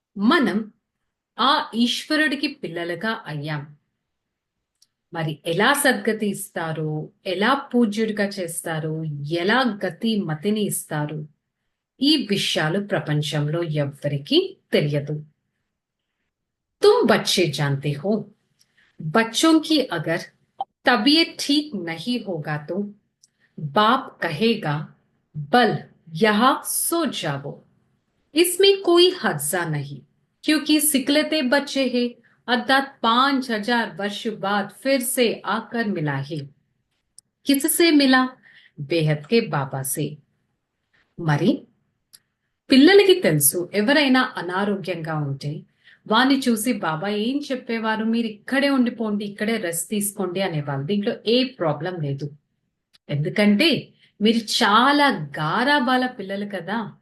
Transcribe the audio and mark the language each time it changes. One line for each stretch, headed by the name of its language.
Telugu: మనం ఆ ఈశ్వరుడికి పిల్లలుగా అయ్యాం. మరి ఎలా సద్గతి ఇస్తారు, ఎలా పూజ్యుడిగా చేస్తారు, ఎలా గతి మతిని ఇస్తారు, ఈ విషయాలు ప్రపంచంలో ఎవ్వరికీ తెలియదు.
Hindi: तुम बच्चे जानते हो, बच्चों की अगर तबीयत ठीक नहीं होगा तो बाप कहेगा बल यहाँ सो जाओ। इसमें कोई हर्जा नहीं, क्योंकि सिकलते बच्चे हैं, अर्थात 5,000 वर्ष बाद फिर से आकर मिला है. किससे मिला? బేహద్ కే బాబా సే.
Telugu: మరి పిల్లలకి తెలుసు ఎవరైనా అనారోగ్యంగా ఉంటే వారిని చూసి బాబా ఏం చెప్పేవారు, మీరు ఇక్కడే ఉండిపోండి, ఇక్కడే రెస్ట్ తీసుకోండి అనేవాళ్ళు. దీంట్లో ఏ ప్రాబ్లం లేదు. ఎందుకంటే మీరు చాలా గారాబాల పిల్లలు కదా.